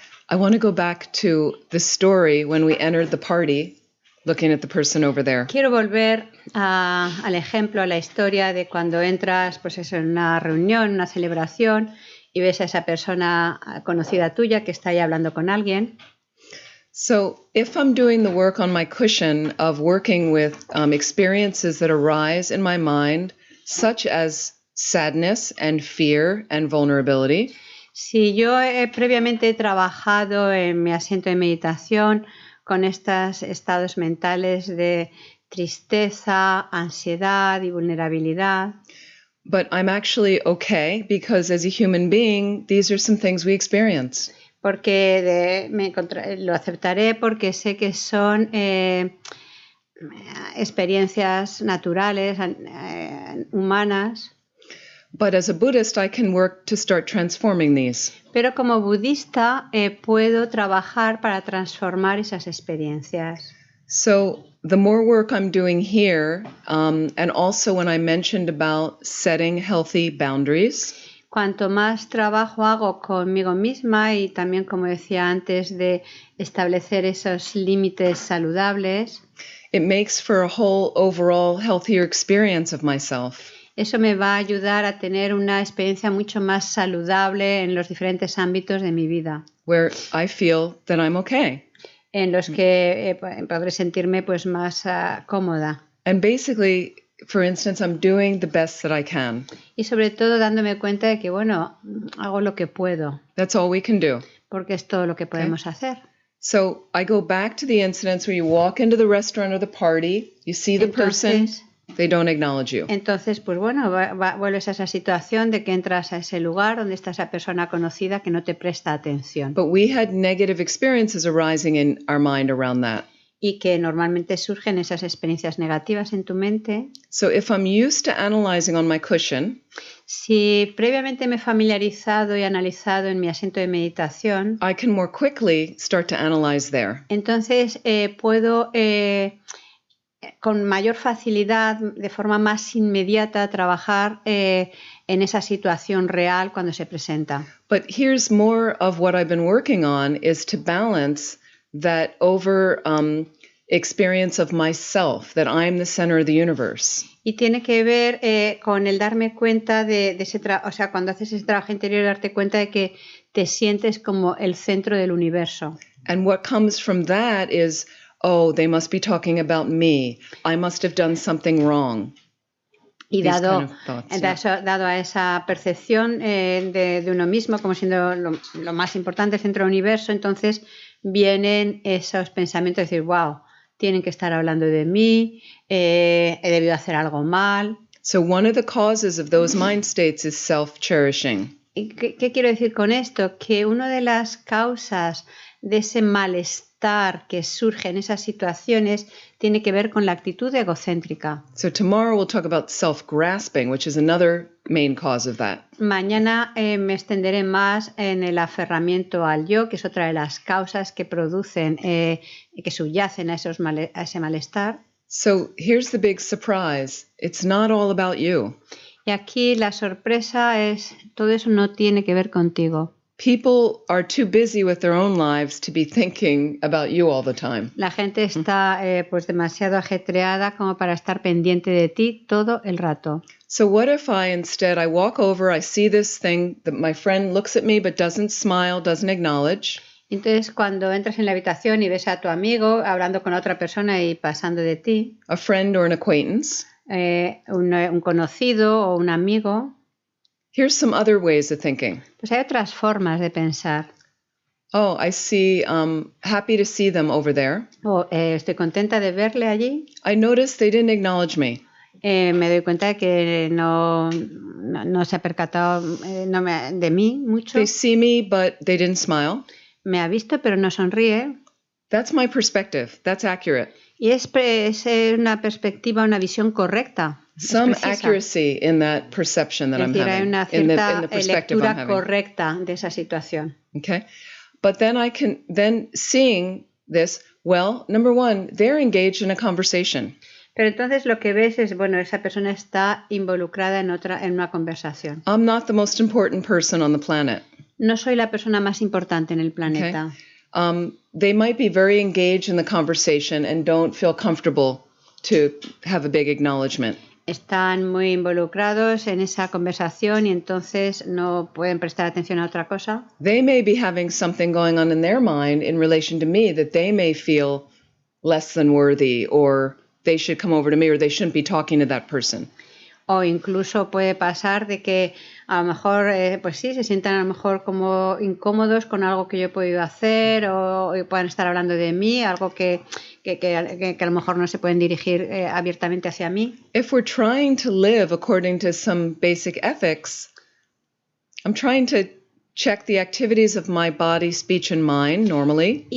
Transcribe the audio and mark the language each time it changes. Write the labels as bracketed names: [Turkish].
[English] I want to go back to the story when we entered the party, looking at the person over there. [Spanish] Quiero volver al ejemplo, a la historia de cuando entras, pues eso, en una reunión, una celebración, y ves a esa persona conocida tuya que está ahí hablando con alguien. [English] So if I'm doing the work on my cushion of working with experiences that arise in my mind, such as sadness and fear and vulnerability, [Spanish] Si yo previamente he trabajado en mi asiento de meditación con estos estados mentales de tristeza, ansiedad y vulnerabilidad, [English] but I'm actually okay because as a human being, these are some things we experience. [Spanish] porque lo aceptaré porque sé que son experiencias naturales, humanas. [English] But as a Buddhist, I can work to start transforming these. [Spanish] Pero como budista puedo trabajar para transformar esas experiencias. [English] So the more work I'm doing here, and also when I mentioned about setting healthy boundaries, [Spanish] Cuanto más trabajo hago conmigo misma y también, como decía antes, de establecer esos límites saludables, [English] it makes for a whole overall healthier experience of myself. [Spanish] eso me va a ayudar a tener una experiencia mucho más saludable en los diferentes ámbitos de mi vida, [English] Where I feel that I'm okay. [Spanish] en los que podré sentirme pues más cómoda. [English] And basically, for instance, I'm doing the best that I can. [Spanish] Y sobre todo dándome cuenta de que, bueno, hago lo que puedo, [English] That's all we can do. [Spanish] porque es todo lo que podemos hacer. [English] So I go back to the incidents where you walk into the restaurant or the party, you see the person, they don't acknowledge you. [Spanish] Entonces, pues bueno, vuelves a esa situación de que entras a ese lugar donde está esa persona conocida que no te presta atención. [English] But we had negative experiences arising in our mind around that. [Spanish] Y que normalmente surgen esas experiencias negativas en tu mente. [English] So if I'm used to analyzing on my cushion, [Spanish] si previamente me he familiarizado y analizado en mi asiento de meditación, [English] I can more quickly start to analyze there. [Spanish] Entonces puedo con mayor facilidad, de forma más inmediata, trabajar en esa situación real cuando se presenta. [English] But here's more of what I've been working on is to balance that over experience of myself, that I'm the center of the universe. [Spanish] Y tiene que ver con el darme cuenta de ese o sea, cuando haces ese trabajo interior, darte cuenta de que te sientes como el centro del universo. [English] And what comes from that is, oh, they must be talking about me. I must have done something wrong. [Spanish] Y dado a esa percepción de uno mismo como siendo lo más importante, el centro del universo, entonces vienen esos pensamientos de decir, wow, tienen que estar hablando de mí, he debido hacer algo mal. [English] So one of the causes of those mind states is self-cherishing. [Spanish] ¿Y qué quiero decir con esto? Que una de las causas de ese malestar que surge en esas situaciones tiene que ver con la actitud egocéntrica. [English] So tomorrow we'll talk about self-grasping, which is another main cause of that. [Spanish] Mañana me extenderé más en el aferramiento al yo, que es otra de las causas que producen, que subyacen a ese malestar. [English] So here's the big surprise. It's not all about you. [Spanish] Y aquí la sorpresa es, todo eso no tiene que ver contigo. [English] People are too busy with their own lives to be thinking about you all the time. [Spanish] La gente está pues demasiado ajetreada como para estar pendiente de ti todo el rato. [English] So what if I instead, I walk over, I see this thing that my friend looks at me but doesn't smile, doesn't acknowledge. [Spanish] Entonces, cuando entras en la habitación y ves a tu amigo hablando con otra persona y pasando de ti, [English] a friend or an acquaintance, [Spanish] un conocido o un amigo, [English] here's some other ways of thinking. [Spanish] Pues hay otras formas de pensar. [English] Oh, I see, happy to see them over there. [Spanish] Estoy contenta de verle allí. [English] I noticed they didn't acknowledge me. [Spanish] Me doy cuenta de que no se ha percatado de mí mucho. [English] They see me, but they didn't smile. [Spanish] Me ha visto, pero no sonríe. [English] That's my perspective. That's accurate. [Spanish] Y es una perspectiva, una visión correcta. [English] some accuracy in that perception that I'm having, [Spanish] hay una [English] in the [Spanish] cierta [English] perspective I'm [Spanish] lectura [English] having. [Spanish] correcta de esa situación. [English] Okay, but then seeing this, well, number one, they're engaged in a conversation. [Spanish] Pero entonces lo que ves es, bueno, esa persona está involucrada en una conversación. [English] I'm not the most important person on the planet. [Spanish] No soy la persona más importante en el planeta. [English] Okay. They might be very engaged in the conversation and don't feel comfortable to have a big acknowledgement. [Spanish] Están muy involucrados en esa conversación y entonces no pueden prestar atención a otra cosa. [English] They may be having something going on in their mind in relation to me that they may feel less than worthy, or they should come over to me, or they shouldn't be talking to that person. [Spanish] O incluso puede pasar de que a lo mejor, pues sí, se sientan a lo mejor como incómodos con algo que yo he podido hacer o puedan estar hablando de mí, algo que a lo mejor no se pueden dirigir abiertamente hacia mí. [English] If we're trying to live according to some basic ethics, I'm trying to check the activities of my body, speech, and mind normally.